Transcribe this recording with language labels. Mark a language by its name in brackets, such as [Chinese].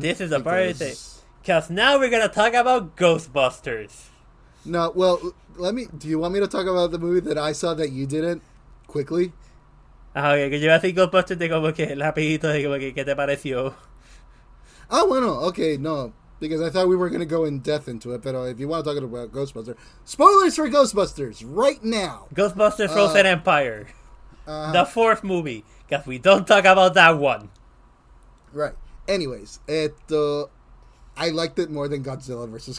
[English] This is a part because now we're gonna talk about Ghostbusters. No, well, do you want me to talk about the movie that I saw that you didn't? Quickly? [Spanish] Okay, que yo iba a decir Ghostbusters de como que rapidito de como que ¿qué te pareció? Oh, bueno, okay, no. [English] Because I thought we were going to go in depth into it, but if you want to talk about Ghostbusters, spoilers for Ghostbusters right now. Ghostbusters Frozen Empire. The fourth movie, because we don't talk about that one. Right. Anyways, I liked it more than Godzilla vs.